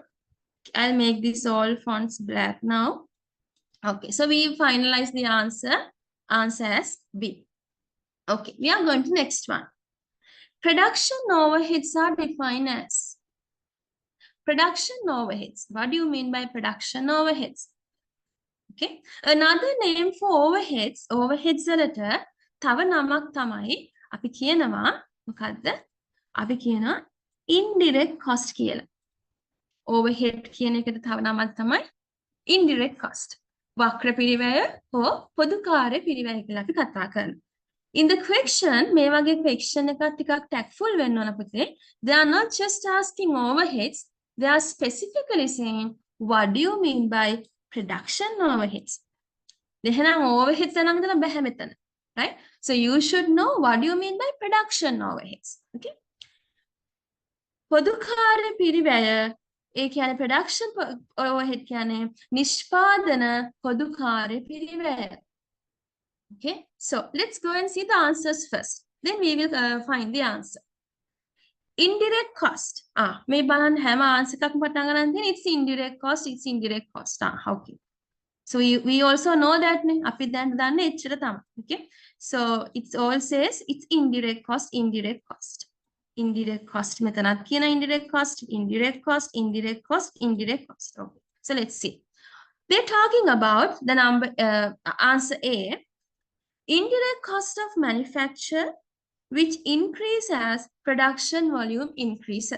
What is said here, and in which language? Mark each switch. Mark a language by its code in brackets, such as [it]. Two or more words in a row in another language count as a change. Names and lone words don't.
[en] I'll make this all fonts black now. Okay, so we finalize the answer as B. Okay, we are going to next one. Production overheads are defined as production overheads. What do you mean by production overheads? Okay, another name for overheads [si] වලට තව නමක් තමයි අපි කියනවා මොකද්ද? අපි කියනවා [en] indirect cost [si] කියලා. overhead කියන එකට තව නමක් තමයි [en] indirect cost. [si] වක්‍ර පිරිවැය හෝ පොදුකාර්ය පිරිවැය කියලා අපි කතා කරනවා. [en] In the question, [si] මේ වගේ question එකක් ටිකක් tactful වෙන්න ඕන පුතේ. [en] They are not just asking overheads, they are specifically saying what do you mean by production overheads? [si] එහෙනම් overheads නම් දලා බෑ මෙතන. [en] Right? So you should know what do you mean by production overheads. [si] Okay? පොදුකාර්ය පිරිවැය ඒ කියන්නේ [en] production overhead [si] කියන්නේ නිෂ්පාදන පොදුකාර්ය පිරිවැය. [en] Okay, so let's go and see the answers first. Then we will find the answer. Indirect cost. [si] මේ බලන්න හැම answer එකක්ම පටන් ගන්න තියෙන [en] it's indirect cost, it's indirect cost. Okay. So we also know that [si] අපි දැන් දන්නේ එච්චර තමයි. [en] Okay. So it all says it's indirect cost, indirect cost. Indirect cost [si] මෙතනත් කියන [en] indirect cost, indirect cost, indirect cost, indirect cost. Okay. So let's see. They're talking about the number answer A. Indirect cost of manufacture, which increase as production volume increases.